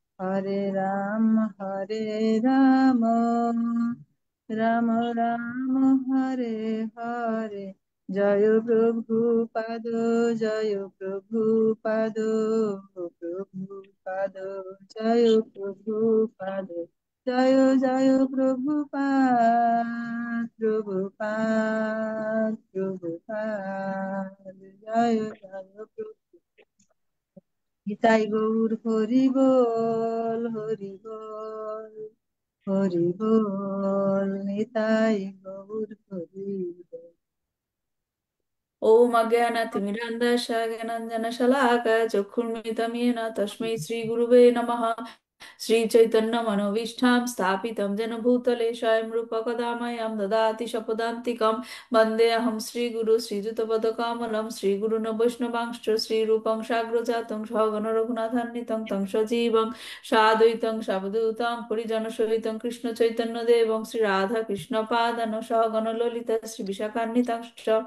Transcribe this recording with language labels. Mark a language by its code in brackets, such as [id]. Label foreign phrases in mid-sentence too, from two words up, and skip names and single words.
[bn] হরে রাম, রাম রাম হরে হরে, জয় প্রভু পাদ, জয় প্রভু পাদ, প্রভু পাদ, জয় প্রভু পাদ, জয় জয় প্রভু পাদ, প্রভু পাদ, প্রভু পাদ, জয় জয় প্রভু। নিতাই গৌর হরি বল, হরি বল, হরি বল, নিতাই গৌর হরি বল। [sa] ওম অজ্ঞানাতিমিরাन्धस्य ज्ञानाञ्जनशलाकया चक्षुर्मिलितं येन तस्मै श्रीगुरुवे नमः। श्रीचैतन्यमनोभीष्टां स्थापितं येन भूतले स्वयं रूप कदा मह्यं ददाति स्वपदान्तिकं। वन्देऽहं श्रीगुरु श्रीयुतपदकमलं श्रीगुरुन् वैष्णवांश्च श्रीरूपं साग्रजातं सहगण रघुनाथान्वितं तं सजीवं साद्वैतं सावधूतं परिजनसहितं कृष्णचैतन्यदेवं श्रीराधाकृष्णपादान् सहगण ललिता श्रीविशाखान्वितांश्च।